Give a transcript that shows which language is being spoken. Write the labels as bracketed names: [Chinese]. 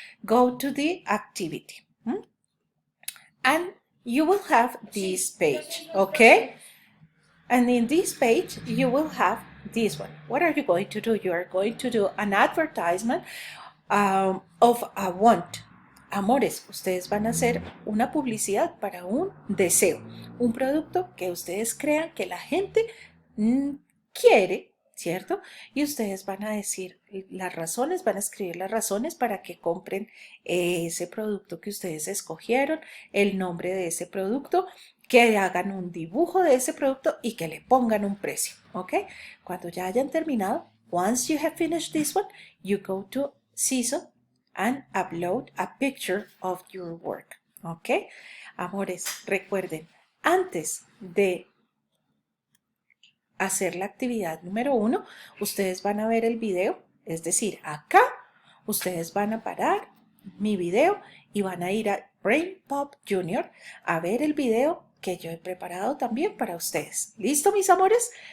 [English] Go to the activity. And you will have this page, okay? And in this page, you will have this one. What are you going to do? You are going to do an advertisement of a want. [Spanish] Amores, ustedes van a hacer una publicidad para un deseo, un producto que ustedes crean que la gente quiere, ¿cierto? Y ustedes van a decir las razones, van a escribir las razones para que compren ese producto que ustedes escogieron, el nombre de ese producto, que hagan un dibujo de ese producto y que le pongan un precio, ¿ok? Cuando ya hayan terminado, [English] once you have finished this one, you go to Seeso and upload a picture of your work, ¿ok? [Spanish] Amores, recuerden, antes de hacer la actividad número 1, ustedes van a ver el video, es decir, acá ustedes van a parar mi video y van a ir a Brain Pop Junior a ver el video que yo he preparado también para ustedes. ¿Listo, mis amores?